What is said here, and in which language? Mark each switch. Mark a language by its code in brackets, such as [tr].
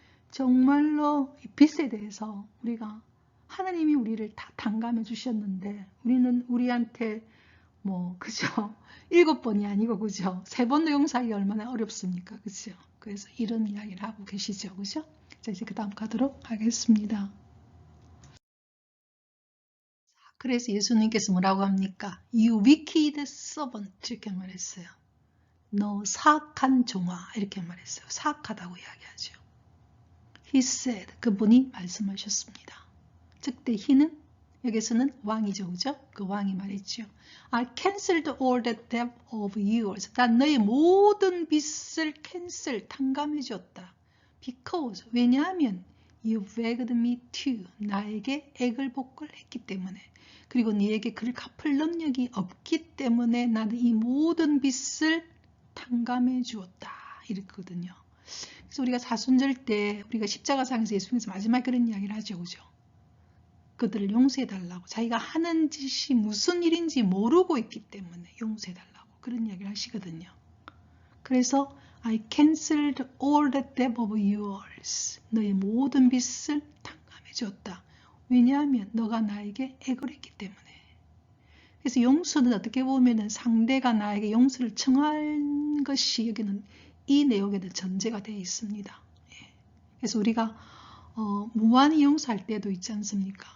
[ko] 정말로 이 빚에 대해서 우리가 하나님이 우리를 다 탕감해 주셨는데 우리는 우리한테 그죠? 7번이 아니고 그죠? 3번도 용서하기 얼마나 어렵습니까? 그죠? 그래서 이런 이야기를 하고 계시죠. 그죠? 자, 이제 그 다음 가도록 하겠습니다. 그래서 예수님께서 뭐라고 합니까? [en] You wicked servant [ko] 이렇게 말했어요. 너 사악한 종아 이렇게 말했어요. 사악하다고 이야기하죠. [en] He said, [ko] 그분이 말씀하셨습니다. 즉대 he는 여기서는 왕이죠. 그죠? 그 왕이 말했죠. [en] I canceled all the debt of yours. [ko] 난 너의 모든 빚을 탕감해 줬다. [en] Because, [ko] 왜냐하면 [en] you begged me to. [ko] 나에게 애걸복걸 했기 때문에. 그리고 네에게 그를 갚을 능력이 없기 때문에 나는 이 모든 빚을 탕감해 주었다. 이랬거든요. 그래서 우리가 사순절 때 우리가 십자가상에서 예수님께서 마지막에 그런 이야기를 하죠. 그죠? 그들을 용서해달라고. 자기가 하는 짓이 무슨 일인지 모르고 있기 때문에 용서해달라고. 그런 이야기를 하시거든요. 그래서 [en] I canceled all the debt of yours. [ko] 너의 모든 빚을 탕감해 줬다. 왜냐하면 너가 나에게 애걸했기 때문에. 그래서 용서는 어떻게 보면 상대가 나에게 용서를 청한 것이 여기는 이 내용에는 전제가 되어 있습니다. 그래서 우리가 무한히 용서할 때도 있지 않습니까?